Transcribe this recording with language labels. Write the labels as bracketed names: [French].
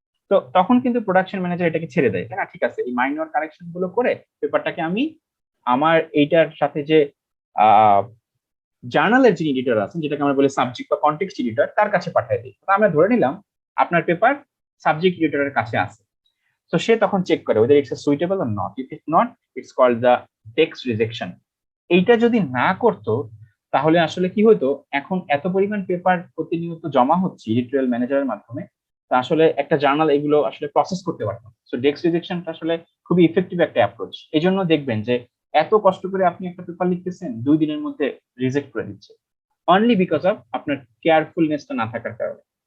[Bangla] তো তখন কিন্তু প্রোডাকশন ম্যানেজার এটাকে ছেড়ে দেয়, না ঠিক আছে এই মাইনর কারেকশন গুলো করে পেপারটাকে আমি আমার এইটার সাথে যে জার্নালের যে এডিটর আছেন, যেটাকে আমরা বলি সাবজেক্ট বা কনটেক্সট এডিটর, তার কাছে পাঠিয়ে দিই। আমরা ধরে নিলাম আপনার পেপার সাবজেক্ট এডিটরের কাছে আছে। তো সে তখন চেক করে [English] whether it's suitable or not. If it's not, it's called the text rejection. [Bangla] এইটা যদি না করতো তাহলে আসলে কি হতো, এখন এত পরিমাণ পেপার প্রতিনিয়ত জমা হচ্ছে এডিটোরিয়াল ম্যানেজারের মাধ্যমে, তা আসলে একটা জার্নাল এগুলো আসলে প্রসেস করতে পারতো। সো টেক্সট রিজেকশনটা আসলে খুবই ইফেক্টিভ একটা অ্যাপ্রোচ। এই জন্য দেখবেন যে এত কষ্ট করে আপনি একটা পেপার লিখতেছেন 2 দিনের মধ্যে রিজেক্ট করে দিচ্ছে, [English] only because of [Bangla] আপনার কেয়ারফুলনেসটা না থাকার কারণে।